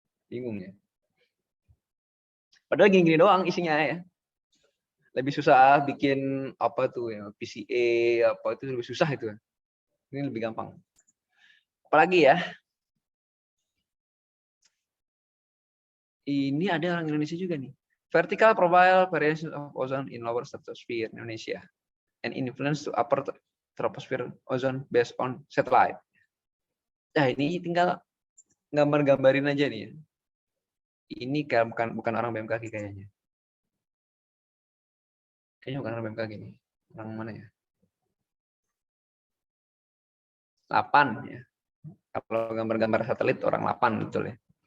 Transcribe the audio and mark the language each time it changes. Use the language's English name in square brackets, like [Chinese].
[Indonesian] Bingung ya. Padahal gini-gini doang isinya ya. Lebih susah bikin apa tuh ya, PCA apa itu lebih susah itu. Ini lebih gampang. Apalagi ya? Ini ada orang Indonesia juga nih. [English] Vertical profile variation of ozone in lower stratosphere Indonesia and influence to upper troposphere ozone based on satellite. [Indonesian] Nah, ini tinggal gambar-gambarin aja nih. Ini bukan orang BMKG kayaknya. Kayaknya bukan orang BMKG nih. Orang mana ya? 8 ya. Kalau gambar-gambar satelit orang 8 betul ya.